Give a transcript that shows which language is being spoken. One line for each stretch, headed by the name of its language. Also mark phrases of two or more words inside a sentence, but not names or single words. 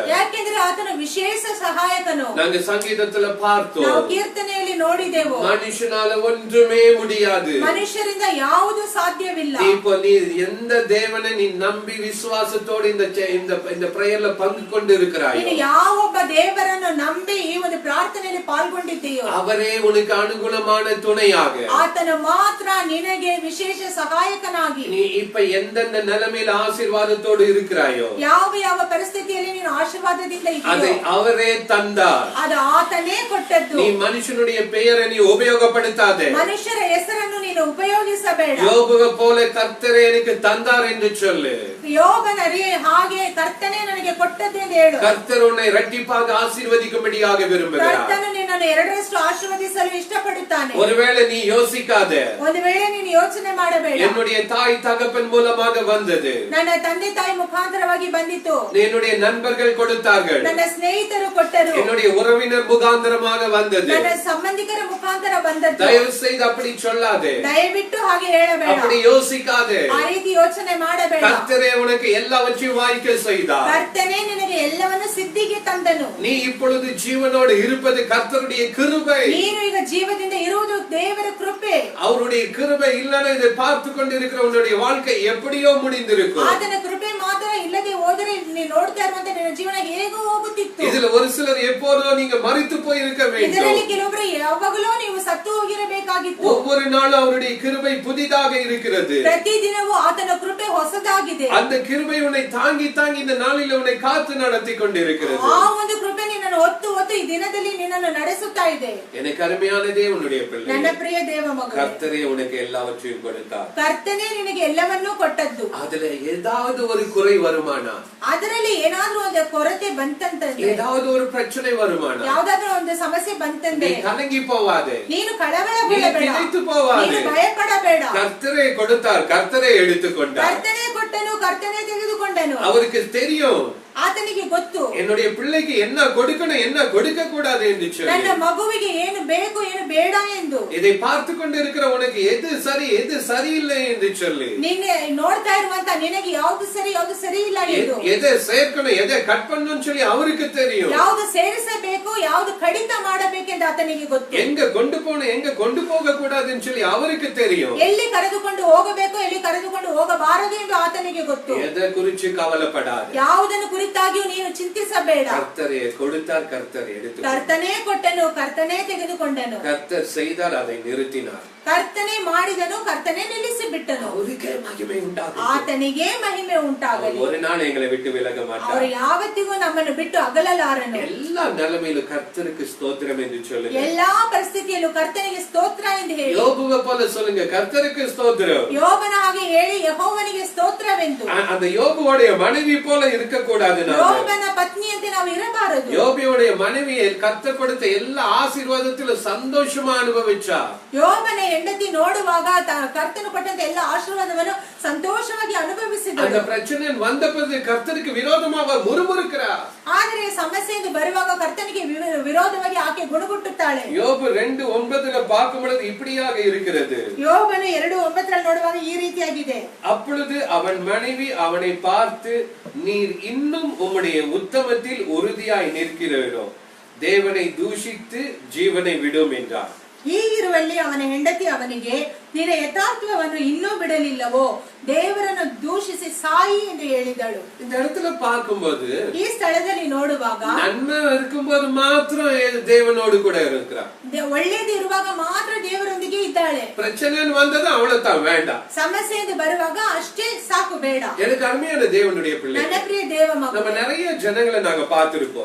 Kannada: ಯಾಕೆಂದ್ರೆ ಆತನು ವಿಶೇಷ ಸಹಾಯಕನು.
Tamil: நாங்க சங்கீதத்துல பார்த்தோம்,
Kannada: ನಾವು ಕೀರ್ತನೆಯಲ್ಲಿ ನೋಡಿದೆವು,
Tamil: மனுஷனால ஒன்றுமே முடியாது.
Kannada: ಮನುಷ್ಯರಿಂದ ಯಾವುದು ಸಾಧ್ಯವಿಲ್ಲ.
Tamil: இப்போ நீ எந்த தேவனை நீ நம்பி விசுவாசத்தோடு இந்த பிரேயர்ல பங்கு கொண்டு இருக்கிறாய்,
Kannada: ನೀನು ಯಾವೊಬ್ಬ ದೇವರನ್ನು ನಂಬಿ ಈ ಒಂದು ಪ್ರಾರ್ಥನೆಯಲ್ಲಿ ಪಾಲ್ಗೊಂಡಿದ್ದೀಯೋ
Tamil: அவரே உனக்கு அனுகூலமான துணையாக,
Kannada: ಆತನು ಮಾತ್ರ ನಿನಗೆ ವಿಶೇಷ ಸಹಾಯಕನಾಗಿ,
Tamil: நீ இப்ப எந்தெந்த நிலைமையில ஆசீர்வாதத்தோடு இருக்கிறாயோ
Kannada: ಯಾವ ಯಾವ ಪರಿಸ್ಥಿತಿಯಲ್ಲಿ ನೀನು ಆಶೀರ್ವಾದದಿಂದ
Tamil: அதை
Kannada: ಇದ್ದೀಯೋ
Tamil: அவரே தந்தார்.
Kannada: ಅದು ಆತನೇ ಕೊಟ್ಟದ್ದು.
Tamil: நீ மனுஷனுடைய பெயரை நீ உபயோகப்படுத்தாதே.
Kannada: ಮನುಷ್ಯರ ಹೆಸರನ್ನು ನೀನು ಉಪಯೋಗಿಸಬೇಡ.
Tamil: யோபுவை போல கர்த்தரே எனக்கு தந்தார் என்று சொல்லு.
Kannada: ಯೋಬನರೇ ಹಾಗೆ ಕರ್ತನೇ ನನಗೆ ಕೊಟ್ಟದ್ದು ಎಂದು ಹೇಳು.
Tamil: கர்த்தர் உன்னை இரட்டிப்பாக ஆசீர்வதிக்கும்படியாக விரும்புகிறார்.
Kannada: ಕರ್ತನು ನಿನ್ನನ್ನು ಎರಡರಷ್ಟು ಆಶೀರ್ವದಿಸಲು ಇಷ್ಟಪಡುತ್ತಾನೆ.
Tamil: ஒருவேளை நீ யோசிக்காதே,
Kannada: ಒಂದು ವೇಳೆ ನೀನು ಯೋಚನೆ ಮಾಡಬೇಡ,
Tamil: என்னுடைய தாய் தகப்பன் மூலமாக வந்தது,
Kannada: ನನ್ನ ತಂದೆ ತಾಯಿ ಮುಖಾಂತರವಾಗಿ ಬಂದಿತು,
Tamil: என்னுடைய நண்பர்கள் கொடுத்தார்கள்,
Kannada: ನನ್ನ ಸ್ನೇಹಿತರು ಕೊಟ್ಟರು,
Tamil: என்னுடைய உறவினர் முகாந்தரமாக வந்தது.
Kannada: ನನ್ನ ಸಂಬಂಧಿಕರ ಮುಖಾಂತರ ಬಂದದ್ದು.
Tamil: தயவு செய்து அப்படி சொல்லாதே,
Kannada: ದಯವಿಟ್ಟು ಹಾಗೆ ಹೇಳಬೇಡ,
Tamil: அப்படி யோசிக்காதே.
Kannada: ಆ ರೀತಿ ಯೋಚನೆ ಮಾಡಬೇಡ.
Tamil: கர்த்தரே உனக்கு எல்லாவற்றையும் வாய்க்க செய்தார்.
Kannada: ಕರ್ತನೇ ನಿನಗೆ ಎಲ್ಲವನ್ನು ಸಿದ್ಧಿಗೆ ತಂದನು.
Tamil: நீ இப்பொழுது ஜீவனோடு இருப்பது கர்த்தருடைய கிருபை.
Kannada: ನೀನು ಈಗ ಜೀವದಿಂದ ಇರುವುದು ದೇವರ ಕೃಪೆ.
Tamil: அவருடைய கிருபை இல்லைன்னா இதை பார்த்து கொண்டிருக்கிற உன்னுடைய வாழ்க்கை எப்படியோ முடிந்திருக்கும்.
Kannada: ಆತನ ಕೃಪೆ ಮಾತ್ರ ಇಲ್ಲದೆ ಹೋದರೆ ನೀನು ನೋಡ್ತಾ ಇರುವಂತ ನಿನ್ನ ಜೀವನ ಹೇಗೋ ಹೋಗುತ್ತಿತ್ತು.
Tamil: இதுல ஒரு சிலர் எப்போதோ நீங்க மரித்து போய் இருக்க வேண்டும்.
Kannada: ಇದರಲ್ಲಿ ಕೆಲವೊಬ್ಬರು ಯಾವಾಗಲೂ ನೀವು ಸತ್ತು ಹೋಗಿರಬೇಕಾಗಿತ್ತು.
Tamil: ஒவ்வொரு நாளும் அவருடைய கிருபை புதிதாக இருக்கிறது.
Kannada: ಪ್ರತಿದಿನವೂ ಆತನ ಕೃಪೆ ಹೊಸದಾಗಿದೆ.
Tamil: அந்த கிருபை உன்னை தாங்கி தாங்கி இந்த நாளில் உன்னை காத்து நடத்தி கொண்டிருக்கிறது.
Kannada: ಆ ಒಂದು ಕೃಪೆ ನಿನ್ನನ್ನು ಹೊತ್ತು ಹೊತ್ತು ಈ ದಿನದಲ್ಲಿ ನಿನ್ನನ್ನು ನಡೆಸುತ್ತಾ ಇದೆ.
Tamil: எனக்கு அருமையான தேவனுடைய பிள்ளை,
Kannada: ನನ್ನ ಪ್ರಿಯ ದೇವ ಮಗನೇ,
Tamil: கர்த்தரே உனக்கு எல்லாவற்றையும் கொடுத்தார்.
Kannada: ಕರ್ತನೇ ನಿನಗೆ ಎಲ್ಲವನ್ನೂ ಕೊಟ್ಟದ್ದು.
Tamil: அதுல ஏதாவது ஒரு குறை வருமானா,
Kannada: ಅದರಲ್ಲಿ ಏನಾದ್ರೂ ಒಂದು ಕೊರತೆ ಬಂತಂತಂದ್ರೆ,
Tamil: ஏதாவது ஒரு பிரச்சனை வருமானா,
Kannada: ಯಾವ್ದಾದ್ರೂ ಒಂದು ಸಮಸ್ಯೆ ಬಂತಂದ್ರೆ
Tamil: நீ கலங்கி போவாதே,
Kannada: ನೀನು ಕಳವಳಗೊಳ್ಳಬೇಡ,
Tamil: நினைத்து போவாதே.
Kannada: ನೀನು ಭಯಪಡಬೇಡ.
Tamil: கர்த்தரே கொடுத்தார், கர்த்தரே எடுத்துக்கொண்டார்.
Kannada: ಕರ್ತನೇ ಕೊಟ್ಟನು, ಕರ್ತನೇ ತೆಗೆದುಕೊಂಡನು.
Tamil: அவருக்கு தெரியும்
Kannada: ಆತನಿಗೆ ಗೊತ್ತು
Tamil: என்னுடைய பிள்ளைக்கு என்ன கொடுக்கணும் என்ன கொடுக்க கூடாது என்று சொல்லி.
Kannada: ನನ್ನ ಮಗುವಿಗೆ ಏನು ಬೇಕು ಏನು ಬೇಡ ಎಂದು.
Tamil: இதை பார்த்து கொண்டிருக்கிற உனக்கு எது சரி எது சரியில்லை என்று சொல்லி,
Kannada: ನಿನ್ನೆ ನೋಡ್ತಾ ಇರುವಂತ ನಿನಗೆ ಯಾವ್ದು ಸರಿ ಯಾವ್ದು ಸರಿ ಇಲ್ಲ ಎಂದು,
Tamil: எதை சேர்க்கணும் எதை கட் பண்ணணும்னு சொல்லி அவருக்கு தெரியும்.
Kannada: ಯಾವ್ದು ಸೇರಿಸಬೇಕು ಯಾವ್ದು ಕಡಿತ ಮಾಡಬೇಕೆಂದು ಆತನಿಗೆ ಗೊತ್ತು.
Tamil: எங்க கொண்டு போகணும் எங்க கொண்டு போக கூடாதுன்னு சொல்லி அவருக்கு தெரியும்.
Kannada: ಎಲ್ಲಿ ಕರೆದುಕೊಂಡು ಹೋಗಬೇಕು ಎಲ್ಲಿ ಕರೆದುಕೊಂಡು ಹೋಗಬಾರದು ಎಂದು ಆತನಿಗೆ ಗೊತ್ತು.
Tamil: எதை குறிச்சு கவலைப்படாது,
Kannada: ಯಾವುದನ್ನು ಕುರಿತಾಗಿಯೂ ನೀನು ಚಿಂತಿಸಬೇಡ.
Tamil: கர்த்தரே கொடுத்தார், கர்த்தர் எடுத்து,
Kannada: ಕರ್ತನೇ ಕೊಟ್ಟನು, ಕರ್ತನೇ ತೆಗೆದುಕೊಂಡನು.
Tamil: கர்த்தர் செய்தார், அதை நிறுத்தினார்.
Kannada: ಕರ್ತನೇ ಮಾಡಿದನು, ಕರ್ತನೇ ನಿಲ್ಲಿಸಿ ಬಿಟ್ಟನು.
Tamil: அவருக்கே மகிமை உண்டாகும்.
Kannada: ಆತನಿಗೆ ಮಹಿಮೆ ಉಂಟಾಗಲಿ.
Tamil: ஒரு நாள் எங்களை விட்டு விலக மாட்டார்.
Kannada: ಅವರು ಯಾವತ್ತಿಗೂ ನಮ್ಮನ್ನು ಬಿಟ್ಟು ಅಗಲಲಾರನು.
Tamil: எல்லா நிலைமையிலும் கர்த்தருக்கு ஸ்தோத்திரம் என்று சொல்லுங்க.
Kannada: ಎಲ್ಲಾ ಪರಿಸ್ಥಿತಿಯಲ್ಲೂ ಕರ್ತನಿಗೆ ಸ್ತೋತ್ರ ಎಂದು ಹೇಳಿ.
Tamil: யோபுவை போல சொல்லுங்க, கர்த்தருக்கு ஸ்தோத்திரம்.
Kannada: ಯೋಬನ ಹಾಗೆ ಹೇಳಿ ಯೆಹೋವನಿಗೆ ಸ್ತೋತ್ರವೆಂದು.
Tamil: அந்த யோபுவோடைய மனைவி போல இருக்க கூடாது.
Kannada: ಯೋಬನ ಪತ್ನಿಯಂತೆ ನಾವು ಇರಬಾರದು.
Tamil: யோபுவோடைய மனைவியை கர்த்தர் கொடுத்த எல்லா ஆசீர்வாதத்திலும் சந்தோஷமா அனுபவிச்சா.
Kannada: ಯೋಬನ ಹೆಂಡತಿ ನೋಡುವಾಗ ಕರ್ತನು ಕೊಟ್ಟಂತ ಎಲ್ಲ ಆಶೀರ್ವಾದವನ್ನು ಸಂತೋಷವಾಗಿ ಅನುಭವಿಸಿದಳು.
Tamil: அந்த பிரச்சனை வந்தபோது கர்த்தருக்கு விரோதமா அவ முறுமுறுக்கிறா.
Kannada: ಆದರೆ ಸಮಸ್ಯೆಯಿಂದ ಬರುವಾಗ ಕರ್ತನಿಗೆ ವಿರೋಧವಾಗಿ ಆಕೆ ಗುಣಗುಟ್ಟುತ್ತಾಳೆ.
Tamil: யோபு 2:9 பார்க்கும் பொழுது இப்படியாக இருக்கிறது.
Kannada: ಯೋಬನು 2:9 ನೋಡುವಾಗ ಈ ರೀತಿಯಾಗಿದೆ.
Tamil: அப்பொழுது அவன் மனைவி அவனை பார்த்து, நீர் இன்னும் உம்முடைய உத்தமத்தில் உறுதியாய் நிற்கிறீரோ, தேவனை தூஷித்து ஜீவனை விடும் என்றார்.
Kannada: ಹೀಗಿರುವಲ್ಲಿ ಅವನ ಹೆಂಡತಿ ಅವನಿಗೆ, ನಿನ್ನ ಯಥಾರ್ಥವನ್ನು ಇನ್ನೂ ಬಿಡಲಿಲ್ಲವೋ, ದೇವರನ್ನು ದೂಷಿಸಿ ಸಾಯಿ ಎಂದು ಹೇಳಿದಳು.
Tamil: இந்த இடத்துல பார்க்கும்போது,
Kannada: ಈ ಸ್ಥಳದಲ್ಲಿ ನೋಡುವಾಗ
Tamil: நன்மை இருக்கும்போது மாத்திரம் தேவனோடு கூட இருக்கிறார்.
Kannada: ಒಳ್ಳೇದು ಇರುವಾಗ ಮಾತ್ರ ದೇವರೊಂದಿಗೆ ಇದ್ದಾಳೆ.
Tamil: பிரச்சனை வந்தது அவ்வளவுதான், வேண்டாம்.
Kannada: ಸಮಸ್ಯೆ ಬರುವಾಗ ಅಷ್ಟೇ ಸಾಕು, ಬೇಡ.
Tamil: எனக்கு அருமையான தேவனுடைய பிள்ளை,
Kannada: ನನ್ನ ಪ್ರಿಯ ದೇವ ಮಗ,
Tamil: நம்ம நிறைய ஜனங்களை நாங்க பார்த்திருப்போம்.